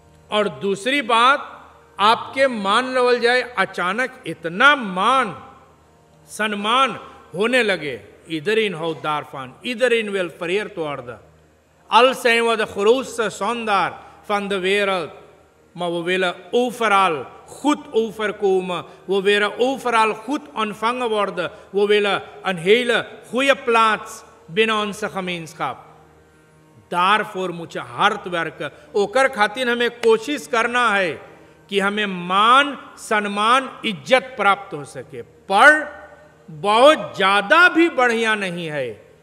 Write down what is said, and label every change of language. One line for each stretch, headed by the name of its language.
Hindi: और दूसरी बात, आपके मान लेवल जाए, अचानक इतना मान सम्मान होने लगे,
Dutch: iedereen houdt daarvan, iedereen wil vereerd worden. Al zijn we de grootste zondaar van de wereld, maar we willen overal goed overkomen, we willen overal goed ontvangen worden, we willen een hele goede plaats binnen onze gemeenschap. Daarvoor moet je hard werken.
Hindi: ओकर खातिर हमें कोशिश करना है कि हमें मान सम्मान इज्जत प्राप्त हो सके, पर बहुत ज्यादा भी बढ़िया नहीं है.